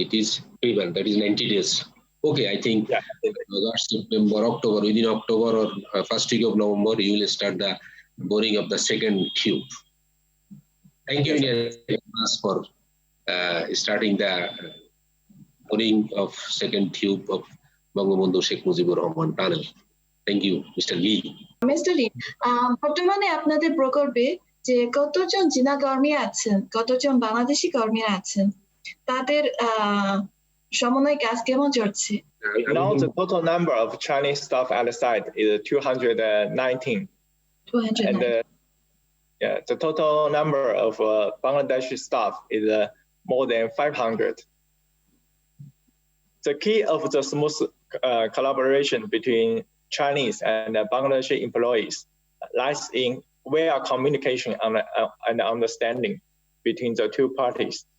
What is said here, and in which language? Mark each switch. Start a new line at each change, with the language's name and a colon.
English: It is prevent, that is 90 days. Okay, I think August, September, October, within October or first week of November, you will start the boring of the second tube. Thank you for starting the boring of second tube of Bangla Sheikh Mujibur Rahman tunnel. Thank you, Mr. Lee. Mr.
Bangla: Lee, বর্তমানে আপনাদের প্রকল্পে যে কতজন চীনা কর্মী আছেন, কতজন বাংলাদেশি কর্মীরা আছেন, তাদের সমন্বয় কাজ কেমন চলছে?
English: Now the total number of Chinese staff at the site is 219. 219. And the total number of Bangladeshi staff is more than 500. The key of the smooth collaboration between Chinese and Bangladeshi employees lies in well communication and understanding between the two parties.